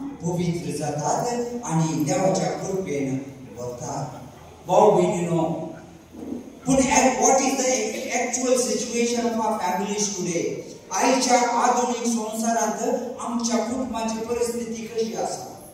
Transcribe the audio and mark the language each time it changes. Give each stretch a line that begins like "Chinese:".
Konkani: पवित्र जातात आणि देवाच्या कृपेन वतात. भाऊ बहिणीनो, पण
English: what is the actual situation of our families today?
Konkani: आजच्या आधुनिक संसारात आमच्या कुटुंबाची परिस्थिती कशी आसा?